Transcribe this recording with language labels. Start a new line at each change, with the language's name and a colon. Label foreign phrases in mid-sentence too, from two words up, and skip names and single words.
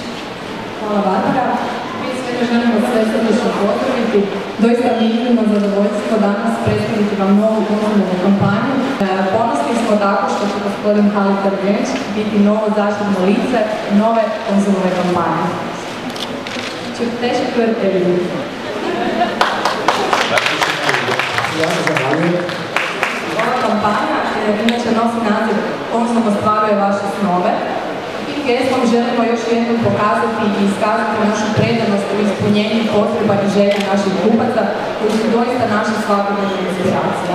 Croatian: Hvala Barbara. Želimo sve srdečno pozdraviti. Doista mi je iznimno zadovoljstvo danas predstaviti vam novu Konzumovu kampanju. Ponosni smo tako što će gospodin Halit Ergenč biti novo zaštitno lice nove Konzumove kampanje.
Turkish: Çok teşekkür ederim.
Croatian: Ova kampanja inače nosi naziv Konzum ostvaruje vaše snove. Geslom želimo još jednom pokazati i iskazati našu predanost u ispunjenju potreba i želja naših kupaca koji su doista naša svakodnevna inspiracija.